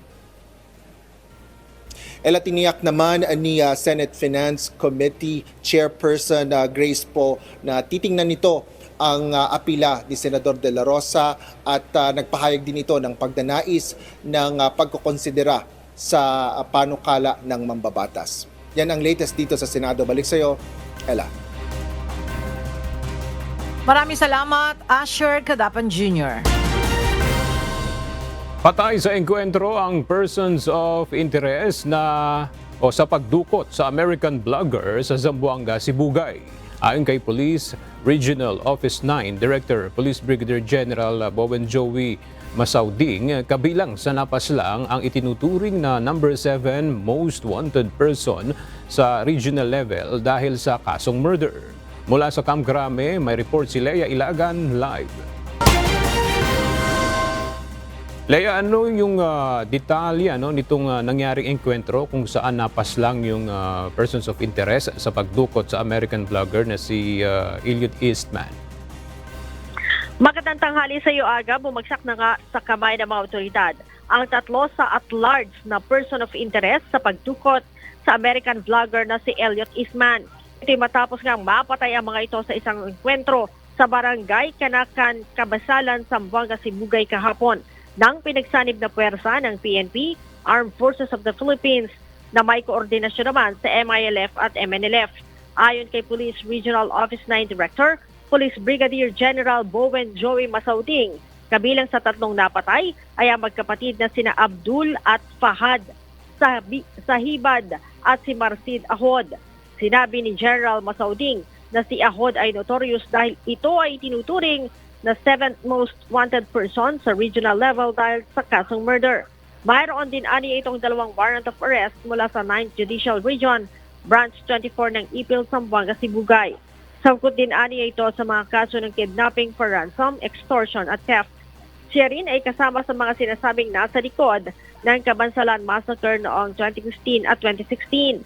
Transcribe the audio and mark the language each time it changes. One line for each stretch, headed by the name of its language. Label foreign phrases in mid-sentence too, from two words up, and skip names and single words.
Filipino: Tiniyak naman ni Senate Finance Committee Chairperson Grace Poe na titingnan nito ang apila ni Senador De La Rosa at nagpahayag din ito ng pagdanais ng pagkukonsidera sa panukala ng mambabatas. Yan ang latest dito sa Senado. Balik sa iyo, Ella. Maraming salamat, Asher Cadapan Jr. Patay sa engkwentro ang
English: persons of interest
Filipino: sa pagdukot sa
English: American vlogger
Filipino: sa Zamboanga, Sibugay. Ayon kay Police Regional Office 9 Director Police Brigadier General Bowen Joey Masauding, kabilang sa napaslang ang itinuturing na number 7
English: most wanted person
Filipino: sa
English: regional level
Filipino: dahil sa kasong murder. Mula sa Camp Crame, may report si Leia Ilagan live. Leia, ano yung detalye nitong nangyaring engkwentro kung saan napaslang yung
English: persons of interest
Filipino: sa pagdukot sa
English: American vlogger
Filipino: na si Elliot Eastman? Magandang tanghali sa iyo, Aga. Bumagsak na nga sa kamay ng mga otoridad ang tatlo sa at-large na
English: person of interest
Filipino: sa pagdukot sa
English: American vlogger
Filipino: na si Elliot Eastman. Ito'y matapos nga mapatay ang mga ito sa isang engkwentro sa barangay Kanakan, Kabasalan, Zamboanga, Sibugay kahapon ng pinagsanib na puwersa ng PNP, Armed Forces of the Philippines, na may koordinasyon naman sa MILF at MNLF. Ayon kay Police Regional Office 9 Director, Police Brigadier General Bowen Joey Masauding, kabilang sa tatlong napatay ay ang magkapatid na sina Abdul at Fahad Sahibad at si Marcid Ahod. Sinabi ni General Masauding na si Ahod ay notorious dahil ito ay tinuturing na 7th
English: most wanted person
Filipino: sa
English: regional level
Filipino: dahil sa kasong murder. Mayroon din ani itong dalawang
English: warrant of arrest
Filipino: mula sa 9th Judicial Region, Branch 24 ng Ipil, Zamboanga, Sibugay. Sangkot din ani ito sa mga kaso ng
English: kidnapping for ransom,
Filipino: extortion at theft. Siya rin ay kasama sa mga sinasabing nasa likod ng Kabansalan Massacre noong 2015 at 2016.